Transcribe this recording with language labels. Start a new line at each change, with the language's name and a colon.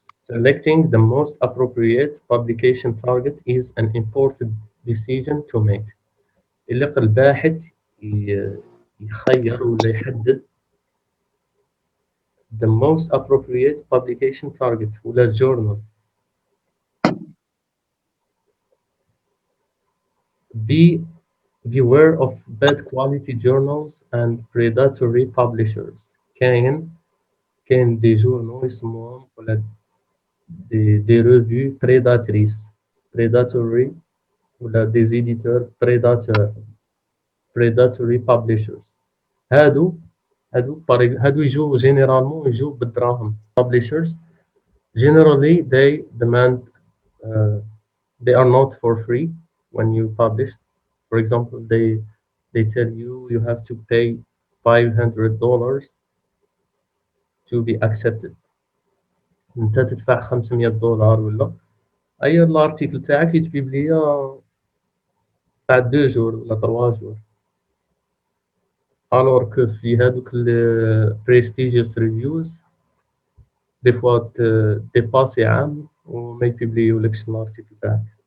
English: Selecting the most appropriate publication target is an important decision to make.
Arabic: اللي الباحث يخير ولا يحدد
English: the most appropriate publication target
Arabic: ولا journal.
English: Beware of bad quality journals and predatory publishers.
Arabic: كاين دي جورنال يسموهم ولا دي
French: revues prédatrices
Arabic: predatory ولا دي éditeurs
English: predatory publishers.
Arabic: هادو يجوا جينيرالمون يجوا بالدراهم.
English: Publishers generally they demand they are not for free when you publish. For example, they tell you have to pay $500 to be accepted.
Arabic: انت تدفع $500 ولا اي الارتيكل تاعك يتبيب ليا بعد 2 جور ولا 3 جور. الوغ كو في هادوك prestigious reviews دي فوا ديباسي عام وما يبيبليولكش الارتيكل تاعك.